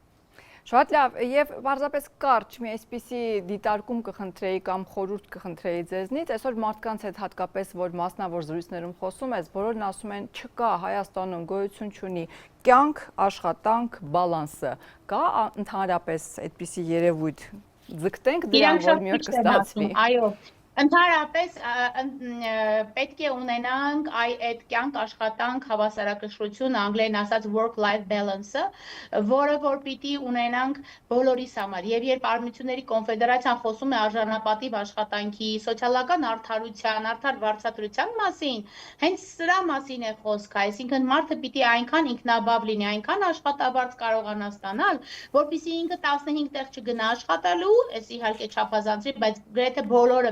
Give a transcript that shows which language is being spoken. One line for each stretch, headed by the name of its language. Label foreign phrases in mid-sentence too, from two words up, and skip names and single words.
Armenian: Շատ լավ, եւ պարզապես կարճ մի այսպիսի դիտարկում կխնդրեի կամ խորհուրդ կխնդրեի ձեզնից, այսօր մարդկանց հետ հատկապես որ մասնավոր զրույցներում խոսում ես, բոլորն ասում են չկա Հայաստանում գոյություն չունի կյանք, աշխատանք, բալանսը, կա ընդհանրապես այդպիսի երևույթ, ձգտենք դրան, որ մի օր կստացվի։ Այո, ընդհանրապես պետք է ունենանք այդ կյանք աշխատանք հավասարակշռություն, անգլերեն ասած
English: work-life balance-
Armenian: ը, որը որ պիտի ունենանք բոլորիս համար։ Եվ երբ Արմությունների կոնֆեդերացիան խոսում է արժանապատիվ աշխատանքի, սոցիալական արդարության, արդար վարձատրության մասին, հենց սրա մասին է խոսքը, այսինքն մարդը պիտի այնքան ինքնաբավ լինի, այնքան աշխատավարձ կարողանա ստանալ, որպեսզի ինքը 15 տեղ չգնա աշխատելու, այս իհարկե չափազանցի, բայց գրեթե բոլորը